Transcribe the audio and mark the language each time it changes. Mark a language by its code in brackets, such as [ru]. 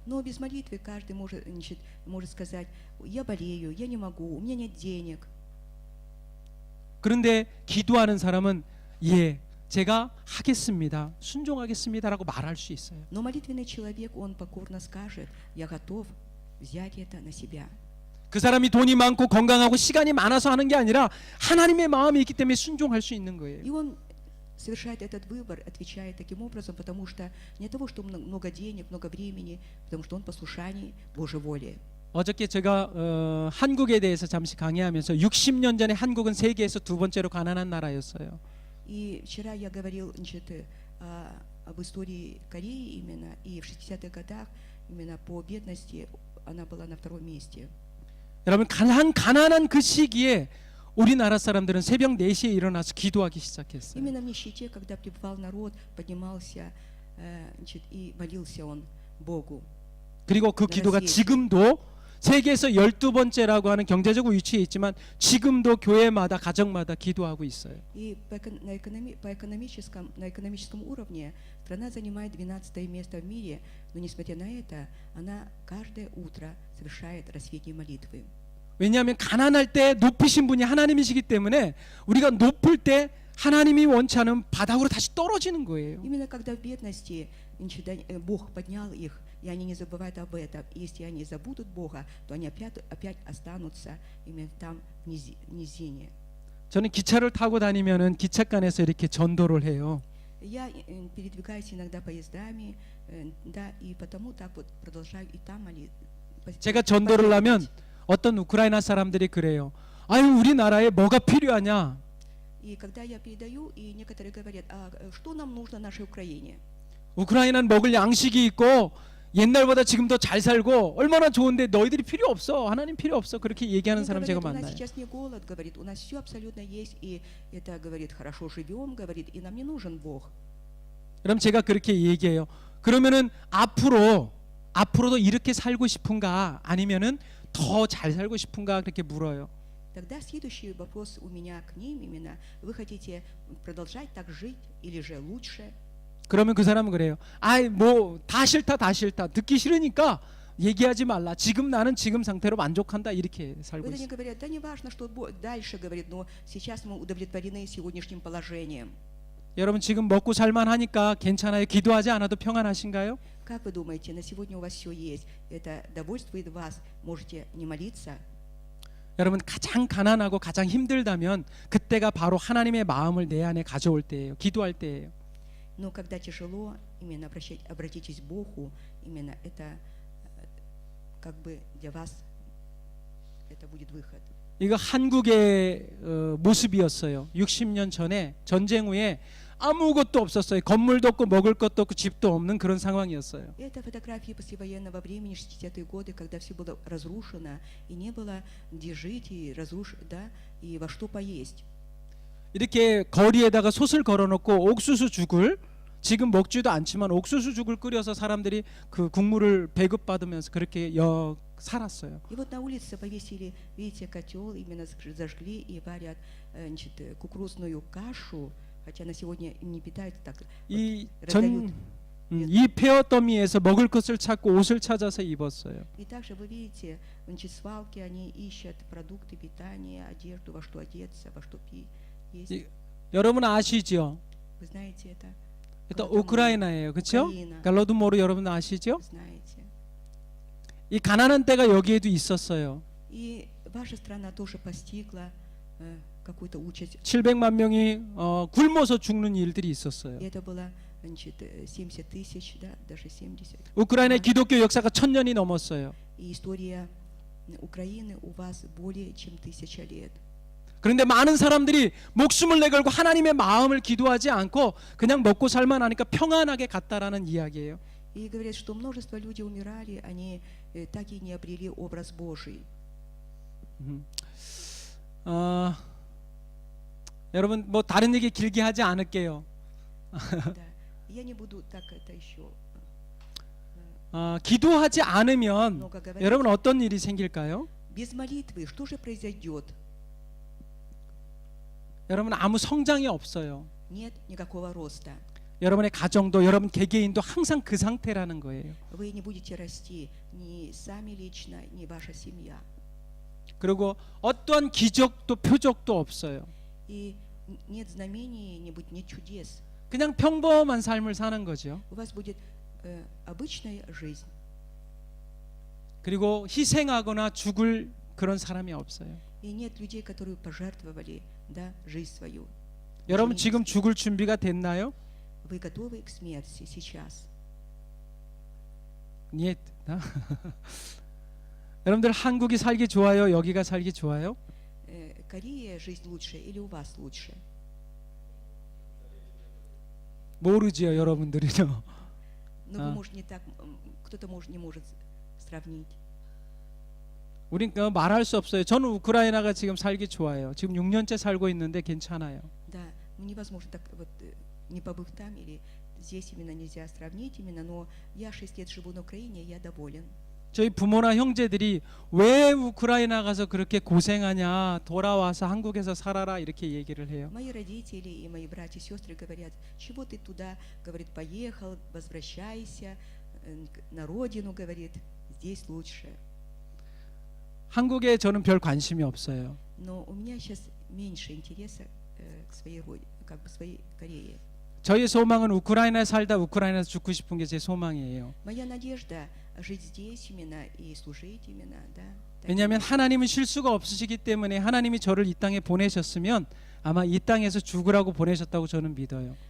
[ru] Но без молитвы каждый может сказать, я болею, я не могу, у меня нет денег. [ko] 그런데 기도하는 사람은 제가 하겠습니다. 순종하겠습니다라고 말할 수 있어요. [ru] Но молитвенный человек, он покорно скажет, я готов взять это на себя. [ko] 그 사람이 돈이 많고 건강하고 시간이 많아서 하는 게 아니라 하나님의 마음이 있기 때문에 순종할 수 있는 거예요. [ru] И он совершает этот выбор, отвечает таким образом, потому что не того, что много денег, много времени, потому что он послушаний Божьей воле. [ko] 어저께 제가 한국에 대해서 잠시 강의하면서 60년 전에 한국은 세계에서 두 번째로 가난한 나라였어요. [ru] И вчера я говорил, значит, об истории Кореи именно, и в 60-х годах именно по бедности она была на втором месте. [ko] 여러분, 가난한 그 시기에 우리나라 사람들은 새벽 4시에 일어나서 기도하기 시작했어요. [ru] Именно в нищете, когда пребывал народ, поднимался, значит, и молился он Богу. [ko] 그리고 그 기도가 지금도 세계에서 12번째라고 하는 경제적 위치에 있지만 지금도 교회마다 가정마다 기도하고 있어요. [ru] И на экономическом уровне страна занимает 12 место в мире, но несмотря на это, она каждое утро совершает рассветные молитвы. [ko] 왜냐하면 가난할 때 높이신 분이 하나님이시기 때문에 우리가 높을 때 하나님이 원치 않으면 바닥으로 다시 떨어지는 거예요. [ru] Именно когда в бедности Бог поднял их, и они не забывают об этом. И если они забудут Бога, то они опять останутся именно там в низине. [ko] 저는 기차를 타고 다니면은 기차간에서 이렇게 전도를 해요. [ru] Я передвигаюсь иногда поездами, да, и потому так вот продолжаю и там молиться. [ko] 제가 전도를 하면 어떤 우크라이나 사람들이 그래요. 아유, 우리나라에 뭐가 필요하냐? [ru] И когда я передаю, и некоторые говорят, а что нам нужно нашей Украине? [ko] 우크라이나는 먹을 양식이 있고 옛날보다 지금 더 잘 살고 얼마나 좋은데 너희들이 필요 없어. 하나님 필요 없어. 그렇게 얘기하는 [ru] Они [ko] 사람 제가 [ru] говорят, у нас [ko] 만나요. [ru] сейчас не голод, говорит, у нас все абсолютно есть, и это, говорит, хорошо живем, говорит, и нам не нужен Бог. [ko] 그럼 제가 그렇게 얘기해요. 그러면은 앞으로도 이렇게 살고 싶은가 아니면은 더 잘 살고 싶은가 그렇게 물어요. [ru] Тогда следующий вопрос у меня к ним именно, вы хотите продолжать так жить или же лучше? [ko] 그러면 그 사람은 그래요. 아이 뭐 다 싫다 듣기 싫으니까 얘기하지 말라. 지금 나는 지금 상태로 만족한다 이렇게 살고 [ru] Это они [ko] 있어요. [ru] говорят, да не важно, что дальше, говорит, но сейчас мы удовлетворены сегодняшним положением. [ko] 여러분 지금 먹고 살만하니까 괜찮아요. 기도하지 않아도 평안하신가요? [ru] Как вы думаете, на сегодня у вас все есть? Это довольствует вас? Можете не молиться? [ko] 여러분 가장 가난하고 가장 힘들다면 그때가 바로 하나님의 마음을 내 안에 가져올 때예요. 기도할 때예요. [ru] Но когда тяжело, именно обратитесь к Богу, именно это как бы для вас это будет выход. [ko] 이거 한국의 모습이었어요. 60년 전에 전쟁 후에 아무것도 없었어요. 건물도 없고 먹을 것도 없고 집도 없는 그런 상황이었어요. [ru] Это фотографии послевоенного времени, 60-е годы, когда все было разрушено, и не было где жить, и да, и во что поесть. [ko] 이렇게 거리에다가 솥을 걸어놓고 옥수수 죽을 지금 먹지도 않지만 옥수수 죽을 끓여서 사람들이 그 국물을 배급받으면서 그렇게 살았어요. [ru] И вот на улице повесили, видите, котел, именно зажгли и варят значит, кукурузную кашу, хотя на сегодня им не питают так. [ko] 이 [ru] раздают. [ko] 폐허 더미에서 먹을 것을 찾고 옷을 찾아서 입었어요. [ru] И также вы видите, значит, свалки, они ищут продукты питания, одежду, во что одеться, во что есть. [ko] 여러분 아시죠? [ru] Вы знаете это? [ko] 또 우크라이나예요, 그렇죠? 갈로드모르 여러분 아시죠? [ru] Знаете. [ko] 이 가난한 때가 여기에도 있었어요. [ru] И ваша страна тоже постигла какую-то участь. [ko] 700만 명이 굶어서 죽는 일들이 있었어요. [ru] И это было, значит, 70 тысяч, да, даже 70. [ko] 우크라이나의 기독교 역사가 1000년이 넘었어요. [ru] И история Украины у вас более чем 1000 лет. [ko] 그런데 많은 사람들이 목숨을 내걸고 하나님의 마음을 기도하지 않고 그냥 먹고 살만 하니까 평안하게 갔다라는 이야기예요. [ru] И говорят, что множество людей умирали, они так и не обрели образ Божий. [ko] 여러분 뭐 다른 얘기 길게 하지 않을게요. [ru] Да. Я не буду так это еще. [ko] 기도하지 않으면 [ru] много говорить. [ko] 여러분 어떤 일이 생길까요? [ru] Без молитвы что же произойдет? [ko] 여러분 아무 성장이 없어요. [ru] Нет никакого роста. [ko] 여러분의 가정도 여러분 개개인도 항상 그 상태라는 거예요. [ru] Вы не будете расти ни сами лично, ни ваша семья. [ko] 그리고 어떠한 기적도 표적도 없어요. [ru] И нет знамений, нет чудес. [ko] 그냥 평범한 삶을 사는 거죠. [ru] У вас будет обычная жизнь. [ko] 그리고 희생하거나 죽을 그런 사람이 없어요. [ru] И нет людей, которые пожертвовали, да, жизнь свою. [ko] 여러분 지금 죽을 준비가 됐나요? [ru] Вы готовы к смерти сейчас? Нет. [ko] 여러분들 한국이 살기 좋아요? 여기가 살기 좋아요? [ru] Корея жизнь лучше или у вас лучше? [ko] 모르지요, 여러분들이요. [ru] Но вы, может, не так, кто-то не может сравнить. [ko] 우린 말할 수 없어요. 저는 우크라이나가 지금 살기 좋아요. 지금 6년째 살고 있는데 괜찮아요. [ru] Да, ну невозможно так вот, не побыв там или здесь именно нельзя сравнить именно, но я 6 лет живу на Украине, я доволен. [ko] 저희 부모나 형제들이 왜 우크라이나 가서 그렇게 고생하냐, 돌아와서 한국에서 살아라 이렇게 얘기를 해요. [ru] Мои родители и мои братья и сестры говорят, чего ты туда, говорит, поехал, возвращайся на родину, говорит, здесь лучше. [ko] 한국에 저는 별 관심이 없어요. [ru] Но у меня сейчас меньше интереса к своей родине, как бы своей Корее. [ko] 저의 소망은 우크라이나에 살다 우크라이나에서 죽고 싶은 게 제 소망이에요. [ru] Моя надежда жить здесь именно и служить именно, да. [ko] 왜냐하면 하나님은 실수가 없으시기 때문에 하나님이 저를 이 땅에 보내셨으면 아마 이 땅에서 죽으라고 보내셨다고 저는 믿어요.